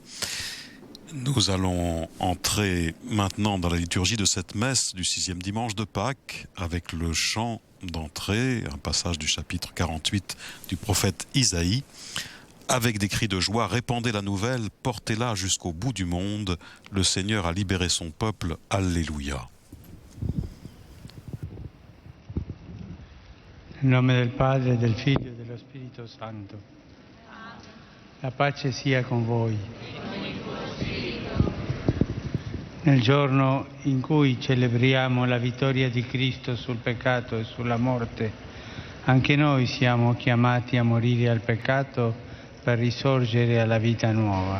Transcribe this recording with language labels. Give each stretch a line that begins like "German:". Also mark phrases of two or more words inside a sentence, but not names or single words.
French: Nous allons entrer maintenant dans la liturgie de cette messe du 6e dimanche de Pâques avec le chant d'entrée, un passage du chapitre 48 du prophète Isaïe, avec des cris de joie, répandez la nouvelle, portez-la jusqu'au bout du monde, le Seigneur a libéré son peuple, Alléluia.
Italian: Nel nome del Padre, del Figlio e dello Spirito Santo. La pace sia con voi. Nel giorno in cui celebriamo la vittoria di Cristo sul peccato e sulla morte, anche noi siamo chiamati a morire al peccato per risorgere alla vita nuova.